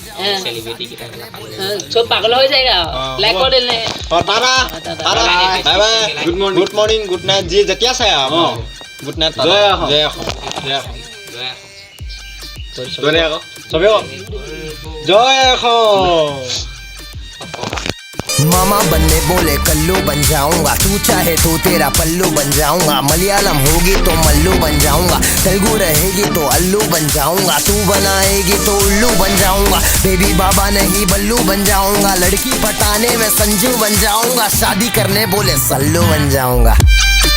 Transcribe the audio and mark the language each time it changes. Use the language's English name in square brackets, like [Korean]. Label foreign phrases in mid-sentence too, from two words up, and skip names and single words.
[Assamese] চব পাগল হৈ যায় লাইক কৰি দিলে [English] good morning good night [Assamese] যি যেতিয়া চাই আৰু [English] good night [Assamese] জয় অসম চবে জয় অসম [Hindi] मामा बनने बोले कल्लू बन जाऊंगा तू चाहे तो तेरा पल्लू बन जाऊंगा मलयालम होगी तो मल्लू बन जाऊंगा तेलुगु रहेगी तो अल्लू बन जाऊंगा तू बनाएगी तो उल्लू बन जाऊंगा बेबी बाबा नहीं बल्लू बन जाऊंगा लड़की पटाने में संजू बन जाऊंगा शादी करने बोले सल्लू बन जाऊंगा